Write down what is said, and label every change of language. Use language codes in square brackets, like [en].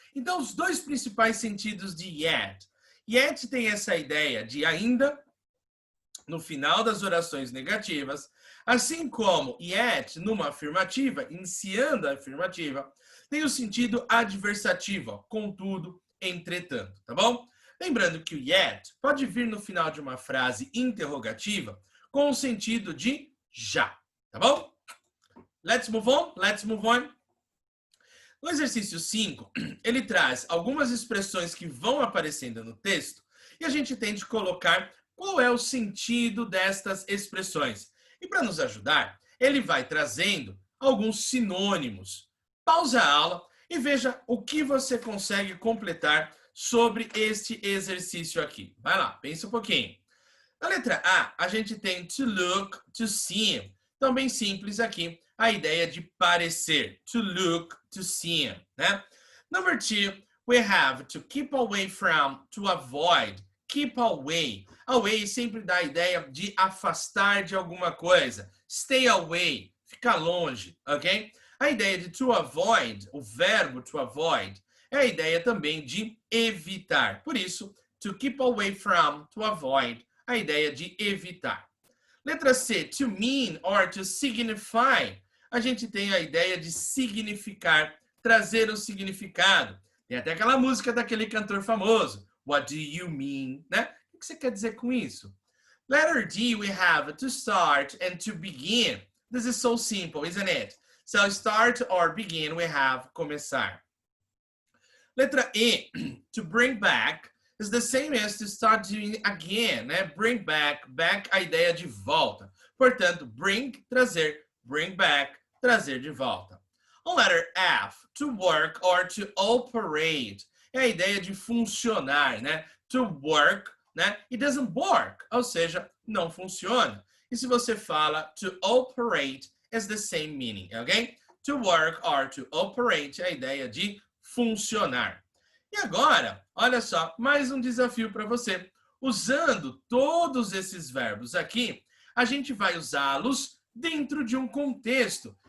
[pt] Então, os dois principais sentidos de yet. Yet tem essa ideia de ainda no final das orações negativas, assim como yet numa afirmativa, iniciando a afirmativa, tem o sentido adversativo, contudo, entretanto, tá bom? Lembrando que o yet pode vir no final de uma frase interrogativa com o sentido de já, tá bom? [en] Let's move on, let's move on. [pt] No exercício 5, ele traz algumas expressões que vão aparecendo no texto e a gente tem de colocar qual é o sentido destas expressões. E para nos ajudar, ele vai trazendo alguns sinônimos. Pausa a aula e veja o que você consegue completar sobre este exercício aqui. Vai lá, pensa um pouquinho. Na letra A, a gente tem [en] to look, to see. [pt] Então, bem simples aqui, a ideia de parecer. [en] To look, to see, né? Number 2, we have to keep away from, to avoid. Keep away. [pt] Away sempre dá a ideia de afastar de alguma coisa. [en] Stay away, [pt] ficar longe, ok? A ideia de to avoid, o verbo to avoid, é a ideia também de evitar. Por isso, [en] to keep away from, to avoid, [pt] a ideia de evitar. [en] Letra C, to mean or to signify. [pt] A gente tem a ideia de significar, trazer o significado. Tem até aquela música daquele cantor famoso. [en] What do you mean? [pt] Né? O que você quer dizer com isso? [en] Letter D, we have to start and to begin. This is so simple, isn't it? So start or begin, we have começar. Letra E, to bring back, is the same as to start doing again, né? [pt] Bring back, back a ideia de volta. Portanto, bring, trazer, bring back, trazer de volta. [en] On letter F, to work or to operate. [pt] É a ideia de funcionar, né? To work, né? [en] It doesn't work, [pt] ou seja, não funciona. E se você fala [en] to operate, is the same meaning, ok? To work or to operate [pt] é a ideia de funcionar. E agora, olha só, mais um desafio para você. Usando todos esses verbos aqui, a gente vai usá-los dentro de um contexto.